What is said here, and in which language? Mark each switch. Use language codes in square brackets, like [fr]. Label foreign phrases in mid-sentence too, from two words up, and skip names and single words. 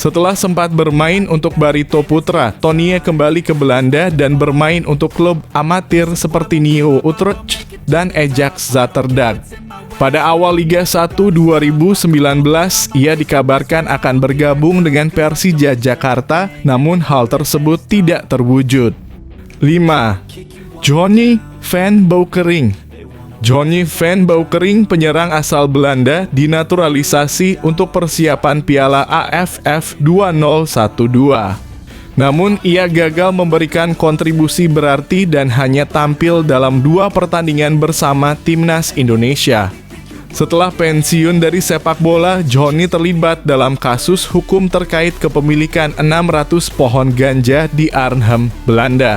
[id] Setelah sempat bermain untuk Barito Putra, Tonie kembali ke Belanda dan bermain untuk klub amatir seperti Neo Utrecht dan Ajax Zaterdag. Pada awal Liga 1 2019, ia dikabarkan akan bergabung dengan Persija Jakarta, namun hal tersebut tidak terwujud. 5. Johnny van Beukering. Johnny van Beukering, penyerang asal Belanda, dinaturalisasi untuk persiapan Piala AFF 2012. Namun, ia gagal memberikan kontribusi berarti dan hanya tampil dalam 2 pertandingan bersama Timnas Indonesia. Setelah pensiun dari sepak bola, Johnny terlibat dalam kasus hukum terkait kepemilikan 600 pohon ganja di Arnhem, Belanda.